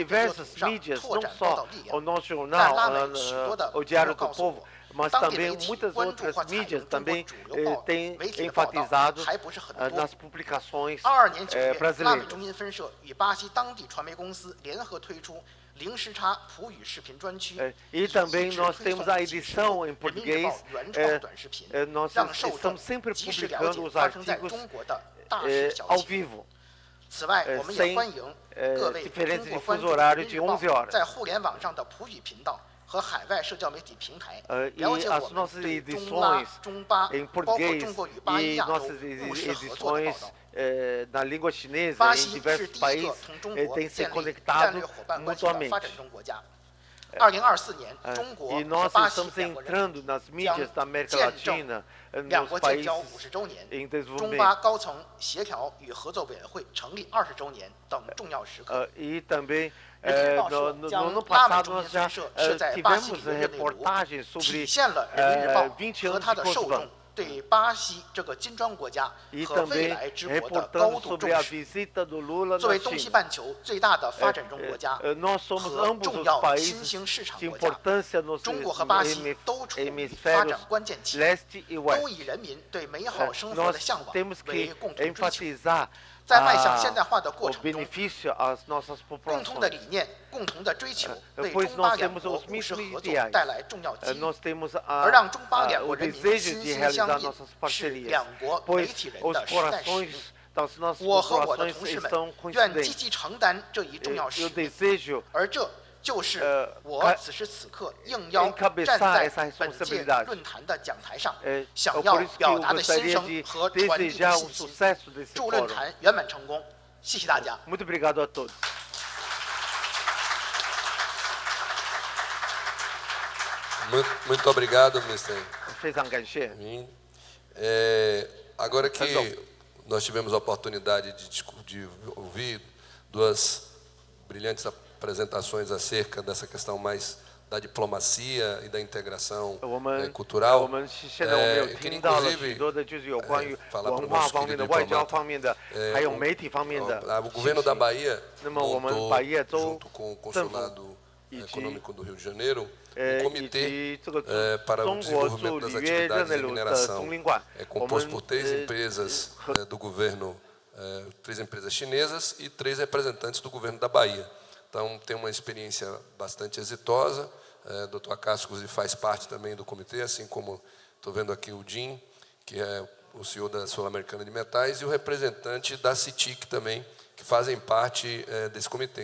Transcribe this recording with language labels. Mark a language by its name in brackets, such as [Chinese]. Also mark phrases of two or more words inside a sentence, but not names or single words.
[Chinese] 这片土 [Portuguese] diversas [Chinese] 上 [Portuguese] mídias, [Chinese] 拓 [Portuguese] não [Chinese] 展报道 [Portuguese] só [Chinese] 力量 [Portuguese] o。nosso [Chinese] 但 [Portuguese] jornal, [Chinese] 拉美许多的 [Portuguese] o [Chinese] 朋 [Portuguese] Diário [Chinese] 友 [Portuguese] do [Chinese] 告诉 [Portuguese] Povo, [Chinese] 我， [Portuguese] mas [Chinese] 当地 [Portuguese] também [Chinese] 媒体 [Portuguese] muitas [Chinese] 关注 [Portuguese] outras [Chinese] 或采用 [Portuguese] mídias [Chinese] 中国 [Portuguese] também [Chinese] 主流报 [Portuguese] têm [Chinese] 媒体的报道 [Portuguese] enfatizado [Chinese] 还不是很多。 [Portuguese] nas publicações [Chinese] 22 年9月，拉美 [Portuguese] brasileiras. [Chinese] 中心分社与巴西当地传媒公司联合推出零时差普语视频专区， [Portuguese] E também [Chinese] 一直 [Portuguese] nós [Chinese] 推 [Portuguese] temos [Chinese] 送 [Portuguese] a [Chinese] 几十 [Portuguese] edição [Chinese] 部 [Portuguese] em [Chinese] 人民日 [Portuguese] português. [Chinese] 报原创短视频， [Portuguese] Nós [Chinese] 让受众 [Portuguese] estamos sempre [Chinese] 及时了解 [Portuguese] publicando os [Chinese] 发生在 [Portuguese] artigos [Chinese] 中国的大事小 [Portuguese] ao [Chinese] 情。 [Portuguese] vivo. [Chinese] 此外，我们也 [Portuguese] sem [Chinese] 欢迎各位 [Portuguese] diferentes [Chinese] 通过关 [Portuguese] fuso [Chinese] 注人 [Portuguese] horário [Chinese] 民 [Portuguese] de [Chinese] 日报 [Portuguese] 11 horas. [Chinese] 在互联网上的普语频道和海外社交媒体平台， [Portuguese] E [Chinese] 了解 [Portuguese] as [Chinese] 我们 [Portuguese] nossas [Chinese] 对中拉 [Portuguese] edições、 [Chinese] 中巴， [Portuguese] em [Chinese] 包括 [Portuguese] português [Chinese] 中国与巴伊 [Portuguese] e [Chinese] 亚洲 [Portuguese] nossas [Chinese] 务实合作的 [Portuguese] edições [Chinese] 报道。 [Portuguese] na língua chinesa [Chinese] 巴 [Portuguese] em [Chinese] 西是 [Portuguese] diversos [Chinese] 第一个 [Portuguese] países [Chinese] 同中 [Portuguese] têm [Chinese] 国 [Portuguese] se [Chinese] 建立战 [Portuguese] conectado [Chinese] 略伙伴关系的发 [Portuguese] mutuamente. [Chinese] 展中国家。 2024年，中国 [Portuguese] E [Chinese] 和 [Portuguese] nós [Chinese] 巴西 [Portuguese] estamos [Chinese] 两国人 [Portuguese] entrando nas [Chinese] 将 [Portuguese] mídias da América [Chinese] 见证 [Portuguese] Latina, [Chinese] 两 [Portuguese] nos [Chinese] 国建 [Portuguese] países [Chinese] 交50周年、 [Portuguese] em [Chinese] 中 [Portuguese] desenvolvimento. [Chinese] 巴高层协调与合作委员会成立20周年等重要时刻。 [Portuguese] E também [Chinese] 人民日报 [Portuguese] no [Chinese] 社将 [Portuguese] ano [Chinese] 拉美 [Portuguese] passado [Chinese] 中 [Portuguese] nós [Chinese] 心 [Portuguese] já [Chinese] 分社设在巴西里 [Portuguese] tivemos [Chinese] 的热内卢， [Portuguese] reportagens [Chinese] 体 [Portuguese] sobre [Chinese] 现了人民日报 [Portuguese] 20 [Chinese] 和 [Portuguese] anos [Chinese] 它 [Portuguese] de [Chinese] 的受 [Portuguese] Portugal. [Chinese] 众对巴西这个金砖国家 [Portuguese] E [Chinese] 和未 [Portuguese] também [Chinese] 来之国的高 [Portuguese] reportando [Chinese] 度 [Portuguese] sobre [Chinese] 重 [Portuguese] a [Chinese] 视。 [Portuguese] visita do Lula [Chinese] 作 [Portuguese] na [Chinese] 为东西 [Portuguese] China. [Chinese] 半球最大的发展中国家 [Portuguese] Nós somos [Chinese] 和 [Portuguese] ambos [Chinese] 重 [Portuguese] os [Chinese] 要 [Portuguese] países [Chinese] 新兴市场 [Portuguese] de [Chinese] 国家， [Portuguese] importância nos [Chinese] 中国和巴西都处于发 [Portuguese] hemisférios [Chinese] 展关键期， [Portuguese] leste e [Chinese] 都 [Portuguese] oeste. [Chinese] 以人民对美好生活 [Portuguese] Nós [Chinese] 的向往 [Portuguese] temos [Chinese] 为 [Portuguese] que [Chinese] 共同追求。 [Portuguese] enfatizar [Chinese] 在迈向现代化的过 [Portuguese] o [Chinese] 程中， [Portuguese] benefício às nossas [Chinese] 共同的 [Portuguese] populações. [Chinese] 理念、共同的追求，为 [Portuguese] Pois [Chinese] 中巴 [Portuguese] nós [Chinese] 两 [Portuguese] temos [Chinese] 国 [Portuguese] os [Chinese] 务实 [Portuguese] mesmos [Chinese] 合作 [Portuguese] ideais. [Chinese] 带来重要机遇。 [Portuguese] Nós temos [Chinese] 而让中巴两 [Portuguese] o [Chinese] 国人民 [Portuguese] desejo [Chinese] 心 [Portuguese] de [Chinese] 心相 [Portuguese] realizar [Chinese] 印， [Portuguese] nossas [Chinese] 是 [Portuguese] parcerias. [Chinese] 两国媒 [Portuguese] Pois [Chinese] 体人 [Portuguese] os [Chinese] 的时代使 [Portuguese] corações [Chinese] 命。 [Portuguese] das nossas [Chinese] 我和我的 [Portuguese] populações [Chinese] 同事们 [Portuguese] estão [Chinese] 愿积 [Portuguese] coincidentes. [Chinese] 极承担这一重要使 [Portuguese] Eu [Chinese] 命， [Portuguese] desejo [Chinese] 而这就是我 [Portuguese] ca- [Chinese] 此时此刻应邀 [Portuguese] encabeçar [Chinese] 站在 [Portuguese] essa [Chinese] 本届 [Portuguese] responsabilidade. [Chinese] 论坛的讲台上， [Portuguese] É [Chinese] 想 [Portuguese] por [Chinese] 要 [Portuguese] isso que [Chinese] 表 [Portuguese] eu [Chinese] 达的心 [Portuguese] gostaria [Chinese] 声 [Portuguese] de [Chinese] 和传递的 [Portuguese] desejar o [Chinese] 信息。 [Portuguese] sucesso desse [Chinese] 祝论 [Portuguese] fórum. [Chinese] 坛圆满成功，谢谢大家。 [Portuguese] Muito obrigado a todos. Muito obrigado, Mr. [Chinese] 非常感谢。 [Portuguese] Agora que nós tivemos a oportunidade de ouvir duas brilhantes apresentações acerca dessa questão mais da diplomacia e da integração [Chinese] 我们 [Portuguese] cultural, [Chinese] 我们现在我们有 [Portuguese] eu queria [Chinese] 听到了 [Portuguese] inclusive [Chinese] 许多的，就是有关于 [Portuguese] falar para [Chinese] 文 [Portuguese] o [Chinese] 化 [Portuguese] nosso [Chinese] 方面的、 [Portuguese] querido [Chinese] 外交 [Portuguese] diplomata. [Chinese] 方面的，还有媒体方面的 [Portuguese] O governo da [Chinese] 信息。 [Portuguese] Bahia [Chinese] 那么我们 [Portuguese] montou, [Chinese] 百叶州 [Portuguese] junto com o Consulado [Chinese] 以及 [Portuguese] Econômico do Rio de Janeiro, [Chinese] 以 [Portuguese] comitê [Chinese] 及这个 [Portuguese] para o [Chinese] 中国驻 [Portuguese] desenvolvimento das [Chinese] 里约热 [Portuguese] atividades [Chinese] 内 [Portuguese] de [Chinese] 卢的 [Portuguese] mineração. [Chinese] 总领馆， [Portuguese] É [Chinese] 我 [Portuguese] composto [Chinese] 们 [Portuguese] por 3 empresas do governo, 3 empresas chinesas e 3 representantes do governo da Bahia. Então, tem uma experiência bastante exitosa. Dr. Acácio faz parte também do comitê, assim como estou vendo aqui o Jim, que é o CEO da Sul-Americana de Metais, e o representante da CITIC também, que fazem parte desse comitê.